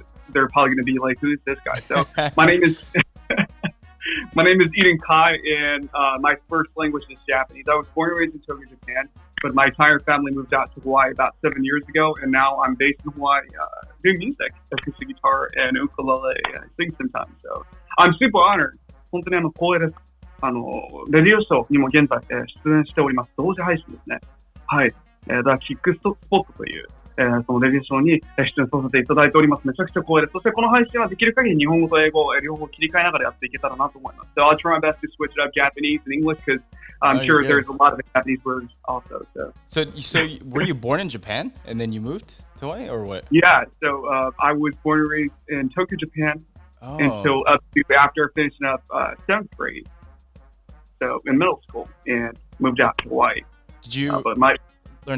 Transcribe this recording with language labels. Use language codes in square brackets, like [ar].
[en] They're probably going to be like, "Who's this guy?" So my name is Eden Kai, and my first language is Japanese. I was born and raised in Tokyo, Japan, but my entire family moved out to Hawaii about 7 years ago, and now I'm based in Hawaii doing music, acoustic guitar and ukulele, and I sing sometimes. So I'm super honored. [ja] 本当に光栄です。レディオショーにも現在、出演しております。同時配信ですね。はい。キックスポットという、そのレディオショーに出演させていただいております。めちゃくちゃ光栄です。そしてこの配信はできる限り日本語と英語を両方切り替えながらやっていけたらなと思います。 [en] So I'll try my best to switch it up Japanese and English because I'm sure there's a lot of Japanese words also. So were you born in Japan and then you moved to Hawaii or what? Yeah. So I was born and raised in Tokyo, Japan. Oh. Until up to after finishing up 7th grade, so in middle school, and moved out to Hawaii. Did you learn